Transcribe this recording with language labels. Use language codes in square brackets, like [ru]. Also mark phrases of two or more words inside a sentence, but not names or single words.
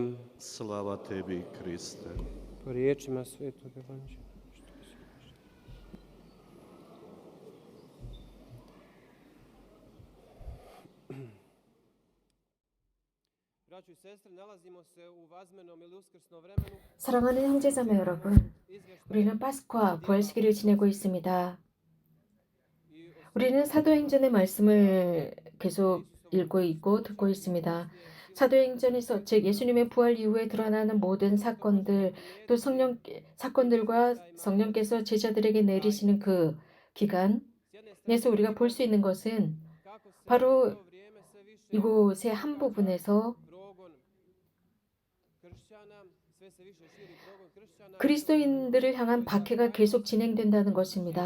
[hr] Slava tebi, Kriste. Po riječima Svetog Evanđelja. Braćo i sestre, nalazimo se u vazmenom ili uskrsnom vremenu. [ko] 사랑하는 형제자매 여러분, 우리는 파스쿠아 부활시기를 지내고 있습니다. 우리는 사도행전의 말씀을 계속 읽고 있고 듣고 있습니다. 사도행전에서 즉 예수님의 부활 이후에 드러나는 모든 사건들, 또 사건들과 성령께서 제자들에게 내리시는 그 기간에서 우리가 볼 수 있는 것은 바로 이곳의 한 부분에서 그리스도인들을 향한 박해가 계속 진행된다는 것입니다.